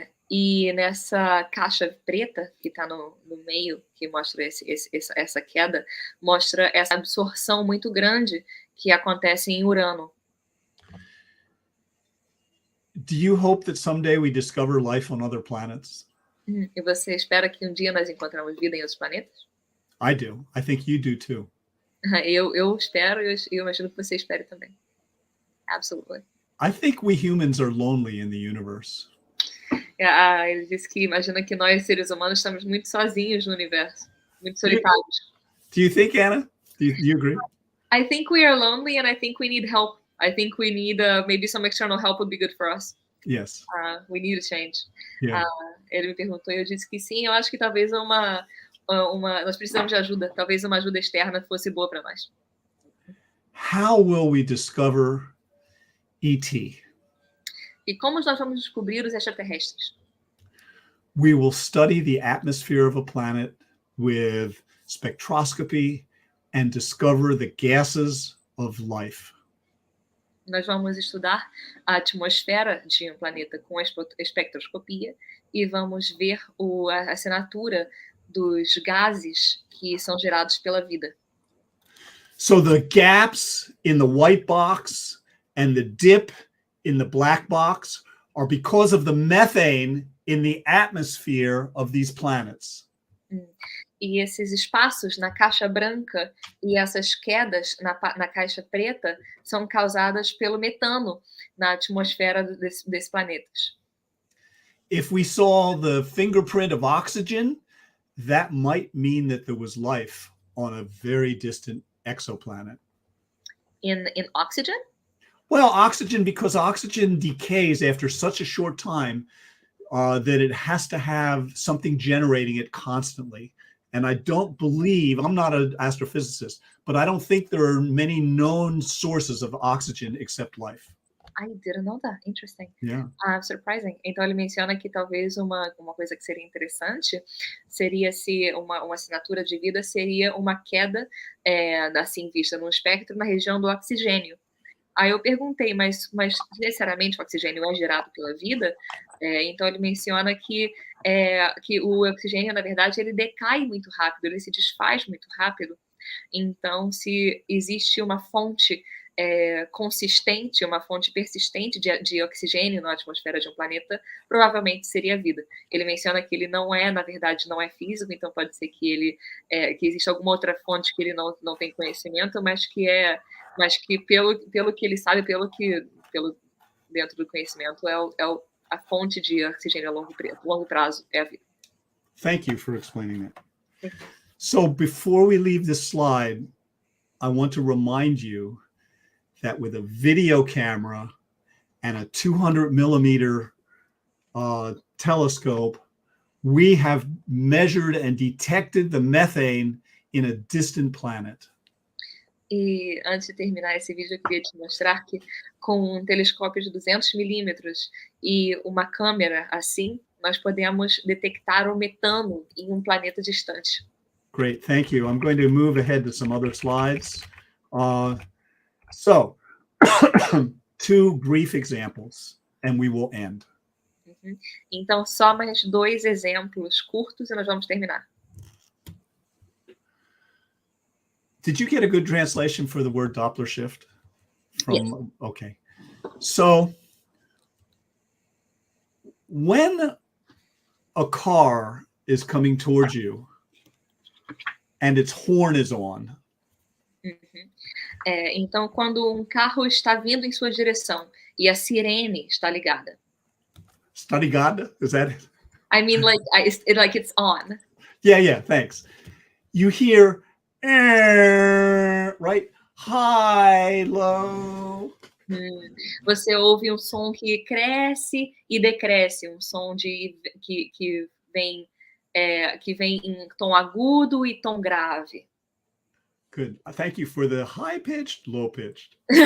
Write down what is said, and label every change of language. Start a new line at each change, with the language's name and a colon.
Portuguese: E nessa caixa preta que está no meio, que mostra essa queda, mostra essa absorção muito grande que acontece em Urano.
English: Do you hope that someday we discover life on other planets?
Portuguese: E você espera que um dia nós encontramos vida em outros planetas?
English: I do. I think you do too.
Portuguese: Eu espero, e eu imagino que você espere também.
English: Absolutely. I think we humans are lonely in the universe.
Portuguese: Ele disse que imagina que nós, seres humanos, estamos muito sozinhos no universo, muito solitários.
English: Do you think, Anna? Do you agree? I think we are lonely and I think we need help. I think we need maybe some external help would be good for us. Yes. We need a change. Yeah.
Portuguese: Ele me perguntou e eu disse que sim. Eu acho que talvez nós precisamos de ajuda. Talvez uma ajuda externa fosse boa para nós.
English: How will we discover ET?
Portuguese: E como nós vamos descobrir os extraterrestres?
English: We will study the atmosphere of a planet with spectroscopy and discover the gases of life.
Portuguese: Nós vamos estudar a atmosfera de um planeta com espectroscopia e vamos ver a assinatura dos gases que são gerados pela vida.
English: So the gaps in the white box and the dip in the black box are because of the methane in the atmosphere of these planets.
Portuguese: E esses espaços na caixa branca e essas quedas na caixa preta são causadas pelo metano na atmosfera desses planetas.
English: If we saw the fingerprint of oxygen, that might mean that there was life on a very distant exoplanet. In oxygen? Well, oxygen, because oxygen decays after such a short time that it has to have something generating it constantly. And I don't believe, I'm not an astrophysicist, but I don't think there are many known sources of oxygen except life. I didn't know that. Interesting. Yeah. Surprising.
Portuguese: Então ele menciona que talvez uma coisa que seria interessante seria se uma assinatura de vida seria uma queda assim vista no espectro na região do oxigênio. Aí eu perguntei, mas necessariamente o oxigênio é gerado pela vida? Então ele menciona que o oxigênio, na verdade, ele decai muito rápido, ele se desfaz muito rápido. Então, se existe uma fonte consistente, uma fonte persistente de oxigênio na atmosfera de um planeta, provavelmente seria vida. Ele menciona que ele não é, na verdade, não é físico, então pode ser que que existe alguma outra fonte que ele não tem conhecimento, mas que pelo que ele sabe, pelo dentro do conhecimento, a fonte de oxigênio a longo prazo é a vida.
English: Thank you for explaining that. So before we leave this slide, I want to remind you that with a video camera and a 200 millimeter telescope, we have measured and detected the methane in a distant planet.
Portuguese: E antes de terminar esse vídeo, eu queria te mostrar que com um telescópio de 200 milímetros e uma câmera assim, nós podemos detectar o metano em um planeta distante.
English: Great, thank you. I'm going to move ahead to some other slides. So, two brief examples, and we will end.
Portuguese: Então, só mais 2 exemplos curtos e nós vamos terminar.
English: Did you get a good translation for the word Doppler shift? Yes. Okay. So when a car is coming towards you and its horn is on.
Portuguese: Então, quando um carro está vindo em sua direção e a sirene está ligada. Está ligada?
English: Is that it? I mean, like, like it's on. Yeah, thanks. You hear, right? High, low.
Portuguese: Você ouve um som que cresce e decresce, um som que vem em tom agudo e tom grave.
English: Good. Thank you for the high-pitched, low-pitched.